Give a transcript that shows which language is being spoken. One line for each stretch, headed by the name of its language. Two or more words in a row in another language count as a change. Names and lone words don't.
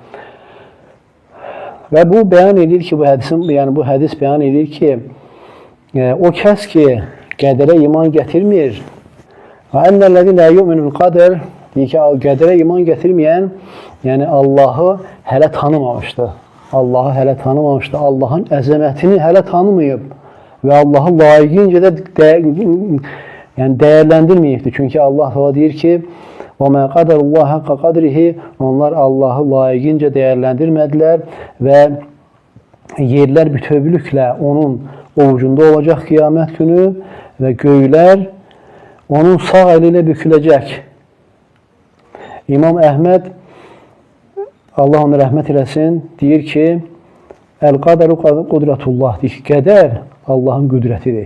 Azerbaijani: Və bu bəyan edir ki, bu hədis bəyan edir ki, o kəs ki, qədərə iman gətirmir,
Arabic: و أن الذي لا يؤمن القدر,
Azerbaijani: deyir ki, qədərə iman gətirməyən, yəni Allahı hələ tanımamışdır. Allahın əzəmətini hələ tanımayıb və Allahı layiqincə də dəyərləndirməyibdir. Çünki Allah deyir ki,
Arabic: وَمَا قَدَرُ اللّٰهَ حَقَّ قَدْرِهِ,
Azerbaijani: onlar Allahı layiqincə dəyərləndirmədilər və yerlər bütövlüklə onun ovucunda olacaq qiyamət günü və göylər onun sağ əli ilə büküləcək. İmam Əhməd, Allah onu rəhmət eləsin, deyir ki,
Arabic: القدر قدرة الله,
Azerbaijani: deyir ki, qədər Allahın qüdrətidir.